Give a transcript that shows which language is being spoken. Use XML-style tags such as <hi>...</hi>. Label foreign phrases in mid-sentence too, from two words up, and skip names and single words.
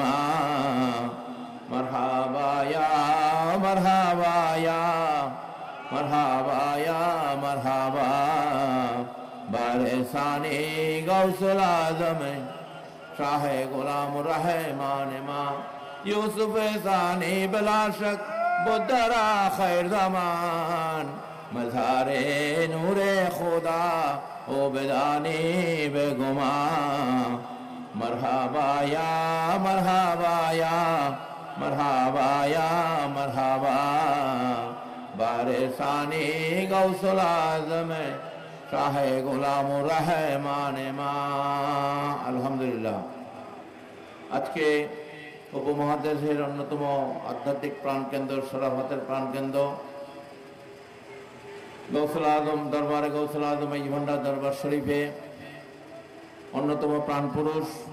<fa>مرحبا یا بارثانی غوث العظم شاہ غلام الرحمن یوسف ثانی بلا شک بدرا خیر زمان مظہر نور خدا او بدانی بے گمان مرحبا یا بارثانی غوث العظم شاہ غلام الرحمن</fa> <bn>আলহামদুলিল্লাহ আজকে উপমহাদেশের অন্যতম আধ্যাত্মিক প্রাণকেন্দ্র শরাফতের প্রাণকেন্দ্র গৌসুল আজম দরবারে গৌসুল আজম এই ভান্ডার দরবার শরীফে অন্যতম প্রাণ পুরুষ</bn>